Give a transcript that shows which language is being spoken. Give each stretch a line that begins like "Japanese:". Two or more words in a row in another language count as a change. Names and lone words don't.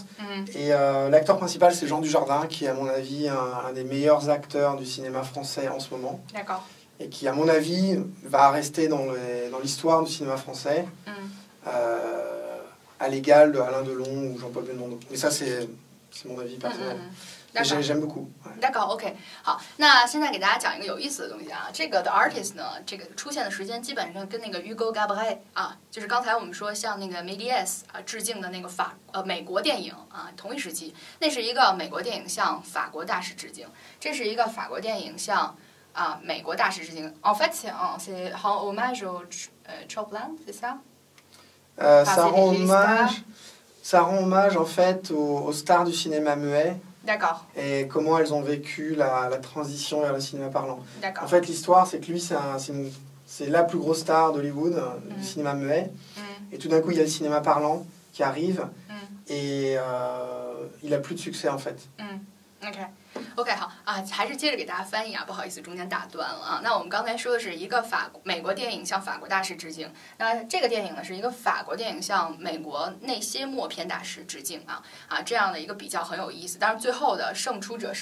French: Et l'acteur principal, c'est Jean Dujardin, qui est à mon avis un des meilleurs acteurs du cinéma français en ce moment. D'accord. Et qui, à mon avis, va rester dans l'histoire du cinéma français, à l'égal de Alain Delon ou Jean-Paul Belmondo. Mais ça, c'est mon avis personnel. J'aime beaucoup. D'accord,
Chinese: OK。好，那现在给大家讲一个有意思的东西啊。这个 The Artist 呢，这个出现的时间基本上跟那个 Hugo Cabret 啊，就是刚才我们说向那个 Méliès 致敬的那个美国电影啊，同一时期。那是一个美国电影向法国大师致敬，这是一个法国电影向美国大师致敬。
French: En fait, c'est rend hommage au Chopin, c'est ça？ Ça rend hommage en fait aux stars du cinéma muet. D'accord. Et comment elles ont vécu la transition vers le cinéma parlant. D'accord. En fait, l'histoire, c'est que lui, c'est la plus grosse star d'Hollywood, du cinéma muet. Et tout d'un coup, il y a le cinéma parlant qui arrive. Et il a plus de succès, en fait.
Chinese: OK 好啊，还是接着给大家翻译啊，不好意思，中间打断了啊。那我们刚才说的是一个美国电影向法国大师致敬，那这个电影呢是一个法国电影向美国那些默片大师致敬这样的一个比较很有意思。当然最后的胜出者